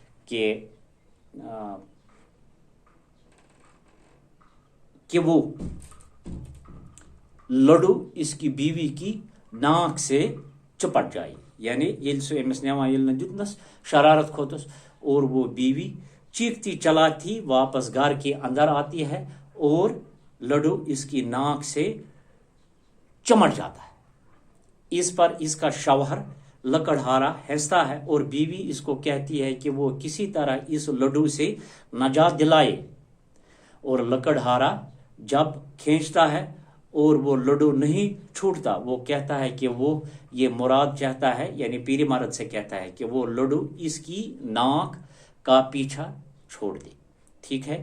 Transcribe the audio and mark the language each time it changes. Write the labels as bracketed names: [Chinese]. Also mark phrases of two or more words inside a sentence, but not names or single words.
[Urdu] کہ وہ لڈو اس کی بیوی کی ناک سے چپٹ جائے، یعنی [Kashmiri] یل سو امس نوان یل نہ دتنس شرارت کھوتس، [Urdu] اور وہ بیوی چیختی چلاتی واپس گھر کے اندر آتی ہے اور لڈو اس کی ناک سے چمٹ جاتا ہے۔ اس پر اس کا شوہر لکڑہارا ہنستا ہے اور بیوی اس کو کہتی ہے کہ وہ کسی طرح اس لڈو سے نجات دلائے، اور لکڑہارا جب کھینچتا ہے اور وہ لڈو نہیں چھوٹتا، وہ کہتا ہے کہ وہ یہ مراد چاہتا ہے، یعنی پیری مرد سے کہتا ہے کہ وہ لڈو اس کی ناک کا پیچھا چھوڑ دے، ٹھیک ہے۔